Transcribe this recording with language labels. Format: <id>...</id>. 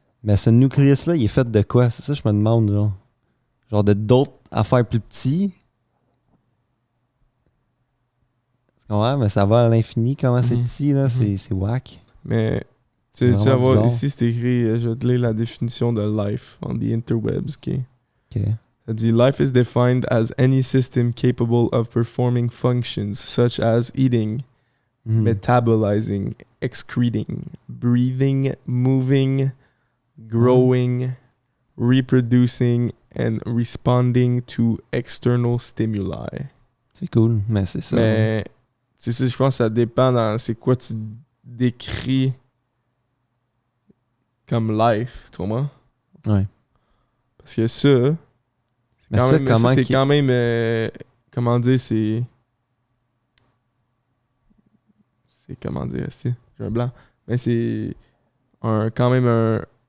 <fr>Mais ce nucleus-là, il est fait de quoi? C'est ça que je me demande, genre. Genre de d'autres affaires plus petits. Tu comprends? Mais ça va à l'infini, comment c'est petit, là. C'est whack. Mais tu sais, voir ici, c'est écrit, je vais te lire la définition de</fr> <en>life on the interwebs,</en> <fr>ok? Ça dit,</fr> <en>life is defined as any system capable of performing functions such as eating, metabolizing, excreting, breathing, moving, growing, reproducing, and responding to external stimuli.</en> <fr>C'est cool, mais c'est ça. Mais, tu sais, je pense que ça dépend dans c'est quoi tu décris comme life, tu comprends? Ouais. Parce que ça, mais ça, c'est quand même, comment dire, c'est comment dire, j'ai un blanc, mais c'est quand même un</fr>